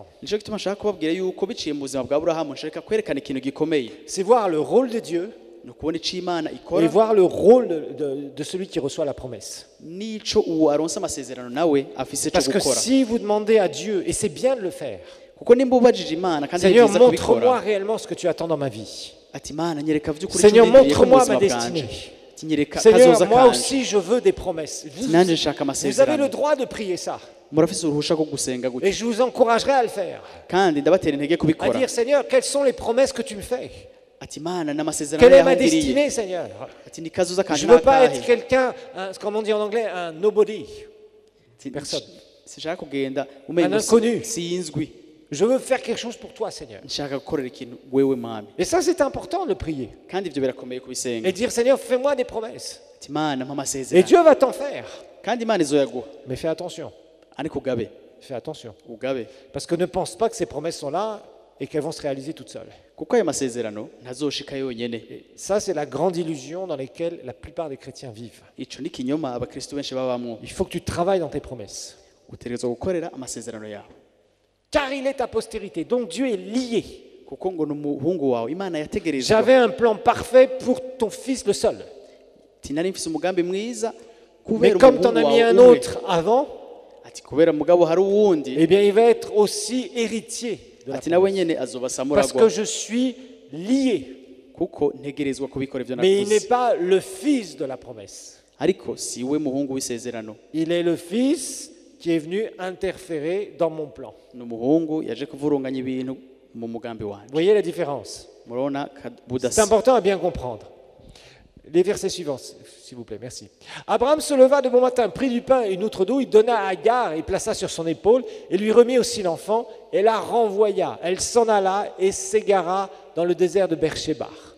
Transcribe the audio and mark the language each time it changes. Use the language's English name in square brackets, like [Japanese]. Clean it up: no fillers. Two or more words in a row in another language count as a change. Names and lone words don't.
[Rundi] Nico gituma nshaka kubabwira yuko biciye mu buzima bwa Aburahamu nshaka kwerekana ikintu gikomeye. [French] C'est voir le rôle de Dieu [Rundi] No kubona ico Imana [French] et [Rundi] ikora [French] voir le rôle de celui qui reçoit la promesse. [Rundi] nico uwo aronsa amasezerano nawe afise cyo [French] Parce que [Rundi] gukora. [French] si vous demandez à Dieu, et c'est bien de le faire, [Rundi] Kuko nimba ubajije Imana kandi ari [French] Seigneur, [Rundi] byiza [French] montre-moi [Rundi] kubikora. [French] réellement ce que tu attends dans ma vie. [Rundi] Ati Imana nyereka vy'ukuri [French] Seigneur, [Rundi] icyo ndindiriye [French] montre-moi [Rundi] mu ma buzima bwanje. [French] destinée. [Rundi] Ati nyereka [French] Seigneur, [Rundi] kazoza [French] moi [Rundi] kanje. [French] aussi je veux des promesses. [Rundi] Nanje nshaka [French] Vous avez le [Rundi] amasezerano. [French] droit de prier ça. [Rundi] Murafise uruhusha rwo gusenga gutya. [French] Et je vous encouragerai à le faire. [Rundi] Kandi ndabatera intege [French] À [Rundi] kubikora. [French] dire, Seigneur, quelles sont les promesses que tu me fais? [Rundi] Ati Imana n'amasezerano [French] Quelle est ma [Rundi] yahugiriye. [French] destinée, Seigneur? [Rundi] Ati ni kazoza kanje [French] Je ne veux pas [Rundi] nakahe. [French] être quelqu'un, comme on dit en anglais, un nobody. [Rundi] Ati, [French] personne. [Rundi] Sinshaka kugenda [French] Un [Rundi] umenye [French] inconnu. [Rundi] sinzwi. [French] Je veux faire quelque chose pour toi, Seigneur. [Rundi] Nshaka gukorera ikintu wewe mwami. [French] Et ça, c'est important de prier. [Rundi] Kandi ivyo birakomeye kubisenga. [French] Et dire, Seigneur, fais-moi des promesses. [Rundi] Ati Imana mpa [French] Et [Rundi] amasezerano. [French] Dieu va t'en faire. [Rundi] Kandi Imana izoyaguha. [French] Mais fais attention. [Rundi] Ariko ugabe. [French] Fais attention. [Rundi] Ugabe. [French] Parce que ne pense pas que ces promesses sont là et qu'elles vont se réaliser toutes seules. [Rundi] Kuko ayo masezerano ntazoshika yonyene. [French] Ça, c'est la grande illusion dans laquelle la plupart des chrétiens vivent. [Rundi] Ico ni kinyoma abakristo benshi babamwo. [French] Il faut que tu travailles dans tes promesses. [Rundi] Utegerezwa gukorera amasezerano yawe. [French] Car il est ta postérité. Donc Dieu est lié. [Rundi] Kuko ngo n'umuhungu wawe Imana yategerezwa. [French] J'avais un plan parfait pour ton fils le seul. [Rundi] Ati nari mfise umugambi mwiza [French] Mais [Rundi] kubera [French] comme tu en as [Rundi] umuhungu [French] mis [Rundi] wawe [French] un [Rundi] umwe. [French] autre avant, [Rundi] Ati kubera mugabo hari uwundi. [French] eh bien, il va être aussi héritier de la [Rundi] Ati nawe [French] promesse. [Rundi] nyene azoba samura [French] Parce que je suis lié. [Rundi] kuko ntegerezwa kubikora ivyo [French] Mais il n'est [Rundi] nakoze. [French] pas le fils de la promesse. [Rundi] Ariko si we muhungu w'isezerano. [French] Il est le fils qui est venu interférer dans mon plan. [Rundi] Ni umuhungu yaje kuvurunganya ibintu mu mugambi wanje. [French] Vous voyez la différence? [Rundi] Murabona [French] C'est [Rundi] budasa. [French] important à bien comprendre. Les versets suivants, s'il vous plaît, merci. Abraham se leva de bon matin, prit du pain et une outre d'eau, il donna à Agar et plaça sur son épaule et lui remit aussi l'enfant et la renvoya. Elle s'en alla et s'égara dans le désert de Beersheba.